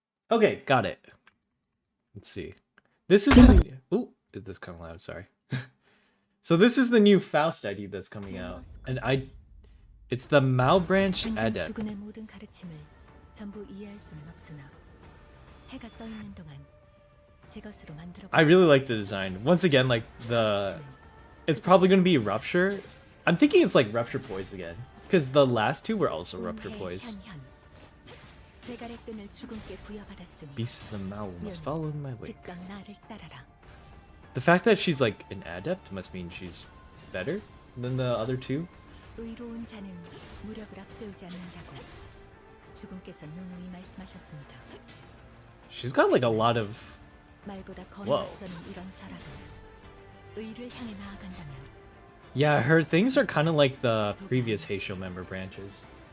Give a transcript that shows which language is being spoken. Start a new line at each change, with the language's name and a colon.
English: Okay, got it. Let's see. This is the... Ooh, this kind of loud, sorry. So this is the new Faust ID that's coming out. And It's the Mao branch
Korean: 당장
English: adept.
Korean: 주군의 모든 가르침을 전부 이해할 수는 없으나 해가 떠 있는 동안 제 것으로 만들어.
English: I really like the design. Once again, like it's probably gonna be rupture. I'm thinking it's like rupture poise again, because the last two were also rupture poise.
Korean: 제갈의 끈을 주군께 부여받았으니
English: Beast of the Mao must follow in my wake.
Korean: 즉각 나를 따라라.
English: The fact that she's like an adept must mean she's better than the other two.
Korean: 의로운 자는 무력을 앞세우지 않는다고 주군께서 누누이 말씀하셨습니다.
English: She's got like a lot of.
Korean: 말보다
English: Whoa.
Korean: 거는 앞서는 이런 자라도 의를 향해 나아간다면
English: Yeah, her things are kind of like the previous Heisho member branches.